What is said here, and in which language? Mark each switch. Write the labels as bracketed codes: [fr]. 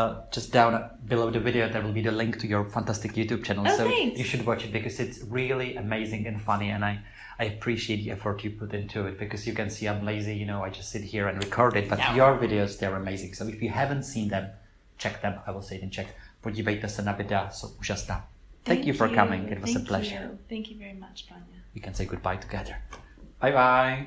[en] Just down below the video, there will be the link to your fantastic YouTube channel. Oh, so thanks. you should watch it because it's really amazing and funny. And I appreciate the effort you put into it, because you can see I'm lazy, you know, I just sit here and record it. But your videos, they're amazing. So if you haven't seen them, check them. I will say it in Czech. [cs] Podívejte se na videa, jsou úžasná. [en] Thank you for coming. It was a pleasure. Thank you very much, Broňa. We can say goodbye together. Bye bye.